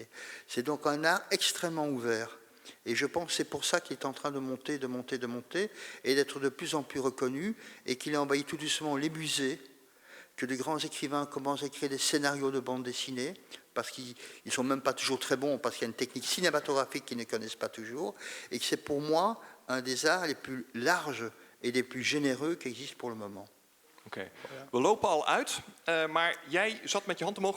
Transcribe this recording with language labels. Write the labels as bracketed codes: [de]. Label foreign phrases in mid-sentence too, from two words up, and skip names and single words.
[fr] C'est donc un art extrêmement ouvert. Et je pense que c'est pour ça qu'il est en train de monter, et d'être de plus en plus reconnu, et qu'il a envahi tout doucement les musées, que de grands écrivains commencent à écrire des scénarios de bande dessinée, parce qu'ils ne sont même pas toujours très bons, parce qu'il y a une technique cinématographique qu'ils ne connaissent pas toujours, et que c'est pour moi un des arts les plus larges et les plus généreux qui existent pour le moment. [nl] Oké. We lopen al uit, maar jij zat met je hand omhoog.